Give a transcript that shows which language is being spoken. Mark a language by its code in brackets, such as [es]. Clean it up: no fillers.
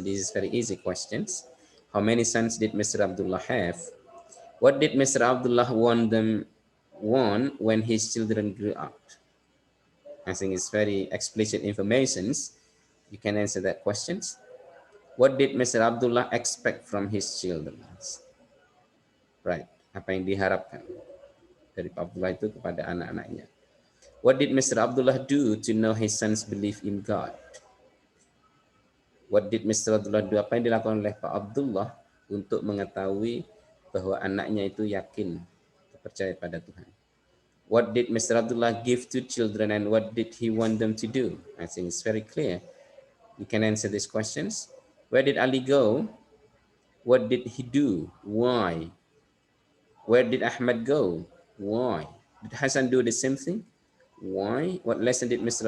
[en] This is very easy questions. How many sons did Mr. Abdullah have? What did Mr. Abdullah want when his children grew up? I think it's very explicit informations. You can answer that questions. What did Mr. Abdullah expect from his children? Right. [id] Apa yang diharapkan dari Pak Abdullah itu kepada anak-anaknya. [en] What did Mr. Abdullah do to know his sons believe in God? What did Mr. Abdullah do? [id] Apa yang dilakukan oleh Pak Abdullah untuk mengetahui bahwa anaknya itu yakin, percaya pada Tuhan? [en] What did Mr. Abdullah give to children and what did he want them to do? I think it's very clear. You can answer these questions. Where did Ali go? What did he do? Why? Where did Ahmad go? Why? Did Hassan do the same thing? Why? What lesson did Mr.